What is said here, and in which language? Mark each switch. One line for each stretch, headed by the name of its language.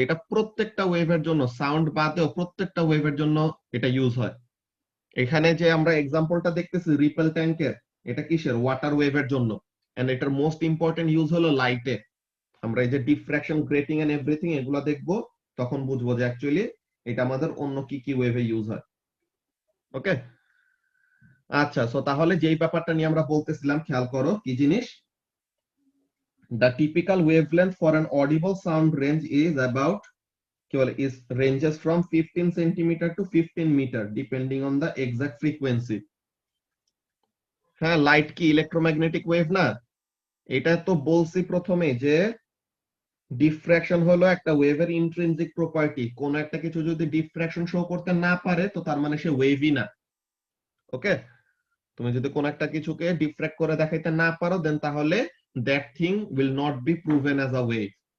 Bangla: এটা প্রত্যেকটা ওয়েভের জন্য, সাউন্ড বাদেও প্রত্যেকটা ওয়েভের জন্য এটা ইউজ হয়। এখানে যে আমরা এক্সাম্পলটা দেখতেছি রিপেল ট্যাঙ্কের, এটা কিসের, ওয়াটার ওয়েভের জন্য, এন্ড এটার মোস্ট ইম্পর্টেন্ট ইউজ হলো লাইটে। আমরা এই যে ডিফ্রাকশন, গ্রেটিং এন্ড এভরিথিং এগুলো দেখবো, তখন বুঝবো যে অ্যাকচুয়ালি এটা আমাদের অন্য কি কি ওয়েভে ইউজ হয়। ওকে, আচ্ছা, সো তাহলে যেই ব্যাপারটা নিয়ে আমরা বলতেছিলাম খেয়াল করো কি জিনিস,
English: the typical wavelength for an audible sound range is about is ranges from 15 centimeter to 15 meter depending on the exact frequency.
Bangla: হ্যাঁ, লাইট কি ইলেকট্রোম্যাগনেটিক ওয়েভ না? এটা তো বলছি প্রথমে যে ডিফ্রাকশন হলো একটা ওয়েভের ইন্ট্রিনসিক প্রপার্টি, কোন একটা কিছু যদি ডিফ্রাকশন শো করতে না পারে তো তার মানে সে ওয়েভই না। ওকে, তুমি যদি কোন একটা কিছুকে ডিফ্রাক্ট করে দেখাইতে না পারো দেন তাহলে
English: That thing will not be proven as a wave.